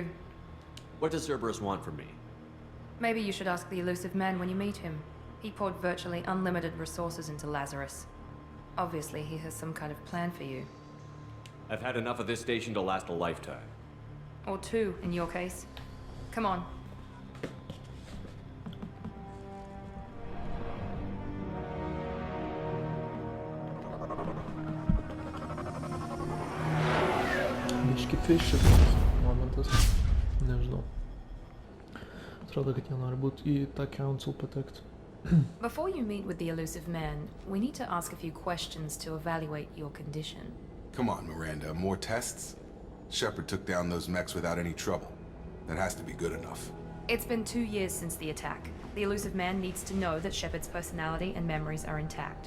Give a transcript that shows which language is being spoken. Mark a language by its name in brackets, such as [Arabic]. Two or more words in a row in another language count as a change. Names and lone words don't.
[English] What does Cerberus want from me? Maybe you should ask the elusive man when you meet him. He poured virtually unlimited resources into Lazarus. Obviously, he has some kind of plan for you. I've had enough of this station to last a lifetime. Or 2, in your case. Come on. [Lithuanian] Biški keistas momentas. Nežinau. Atrodo, kad jie nori būti į tą council patekt. [English] Before you meet with the elusive man, we need to ask a few questions to evaluate your condition. Come on, Miranda. More tests? Shepard took down those mechs without any trouble. That has to be good enough. It's been 2 years since the attack. The elusive man needs to know that Shepard's personality and memories are intact.